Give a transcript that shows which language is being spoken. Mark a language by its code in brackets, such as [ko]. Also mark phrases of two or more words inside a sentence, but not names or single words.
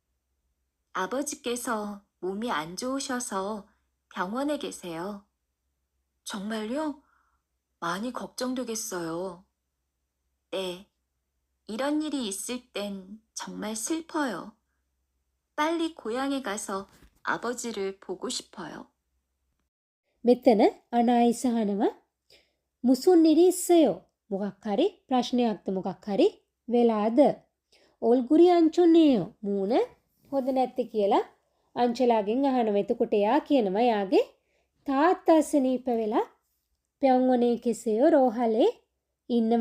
[ko] 아버지께서 몸이 안 좋으셔서 병원에 계세요. 정말요? 많이 걱정되겠어요. 네. 이런 일이 있을 땐 정말 슬퍼요. 빨리 고향에 가서 아버지를 보고 싶어요. [si] මෙතන අනායිස අහනවා [ko] 무슨 일있어요 [si] මොකක් හරි ප්‍රශ්නයක්ද මොකක් හරි වෙලාද [ko] 얼굴이 안좋네요 [si] මූණ හොඳ නැත්තේ කියලා අංචලාගෙන් අහනවා. එතකොට එයා කියනවා යාගේ තාත්තා අසනීප වෙලා [ko] 병원에 계세요 [si] රෝහලේ ඉන්නවා.